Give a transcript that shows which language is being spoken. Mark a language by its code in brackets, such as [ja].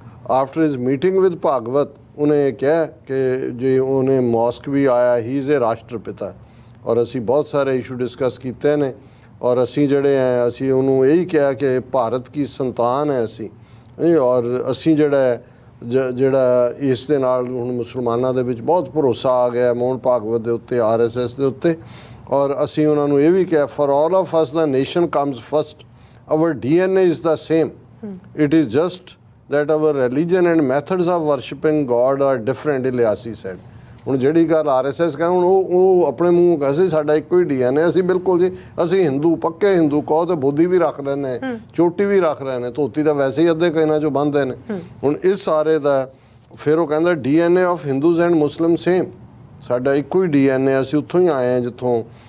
[en] after his meeting with [pa] Bhagwat ਉਹਨੇ ਕਿਹਾ ਕਿ ਜੇ ਉਹਨੇ ਮੌਸਕ ਵੀ ਆਇਆ ਹੀ ਇਜ਼ ਏ ਰਾਸ਼ਟਰ ਪਿਤਾ ਔਰ ਅਸੀਂ ਬਹੁਤ ਸਾਰੇ ਇਸ਼ੂ ਡਿਸਕਸ ਕੀਤੇ ਨੇ ਔਰ ਅਸੀਂ ਜਿਹੜੇ ਹੈ ਅਸੀਂ ਉਹਨੂੰ ਇਹੀ ਕਿਹਾ ਕਿ ਭਾਰਤ ਕੀ ਸੰਤਾਨ ਹੈ ਅਸੀਂ ਔਰ ਅਸੀਂ ਜਿਹੜਾ ਜਿਹੜਾ ਇਸ ਦੇ ਨਾਲ ਹੁਣ ਮੁਸਲਮਾਨਾਂ ਦੇ ਵਿੱਚ ਬਹੁਤ ਭਰੋਸਾ ਆ ਗਿਆ ਮੋਹਨ ਭਾਗਵਤ ਦੇ ਉੱਤੇ, RSS ਦੇ ਉੱਤੇ। ਔਰ ਅਸੀਂ ਉਹਨਾਂ ਨੂੰ ਇਹ ਵੀ ਕਿਹਾ, [en] For all of us the nation comes first, our DNA is the same, it is just that our religion and methods of worshipping God are different, Ilyasi said. [pa] ਹੁਣ ਜਿਹੜੀ ਗੱਲ RSS ਕਹੇ, ਹੁਣ ਉਹ ਆਪਣੇ ਮੂੰਹ ਕਹਿੰਦੇ ਸਾਡਾ ਇੱਕੋ ਹੀ DNA, ਅਸੀਂ ਬਿਲਕੁਲ ਜੀ ਅਸੀਂ ਹਿੰਦੂ, ਪੱਕੇ ਹਿੰਦੂ ਕਹੋ ਤੇ ਬੋਧੀ ਵੀ ਰੱਖ ਲੈਂਦੇ, ਚੋਟੀ ਵੀ ਰੱਖ ਰਹੇ ਨੇ, ਧੋਤੀ ਤਾਂ ਵੈਸੇ ਹੀ ਅੱਧੇ ਇਹਨਾਂ 'ਚੋਂ ਬੰਨ੍ਹਦੇ ਨੇ। ਹੁਣ ਇਸ ਸਾਰੇ ਦਾ ਫਿਰ ਉਹ ਕਹਿੰਦਾ [en] DNA of Hindus and Muslim same, [pa] ਸਾਡਾ ਇੱਕੋ ਹੀ DNA, ਅਸੀਂ ਉੱਥੋਂ ਹੀ ਆਏ ਹਾਂ ਜਿੱਥੋਂ।